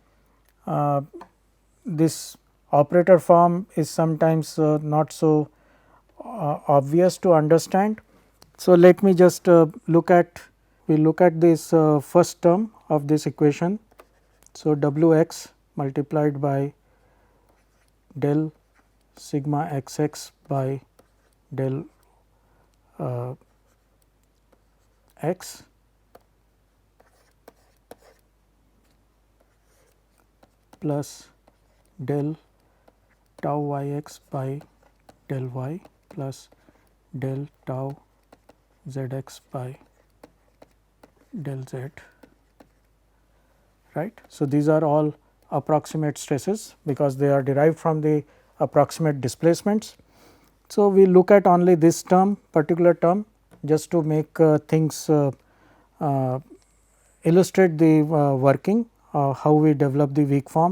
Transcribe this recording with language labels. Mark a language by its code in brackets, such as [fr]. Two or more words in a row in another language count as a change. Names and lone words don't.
[en] This operator form is sometimes not so obvious to understand. So, let me just look at this first term of this equation. So, W x multiplied by del sigma x x by del x plus del tau y x by del y plus del tau z x by del z, right. So, these are all approximate stresses because they are derived from the approximate displacements. So, we look at only this term, particular term, just to make things illustrate the working, how we develop the weak form.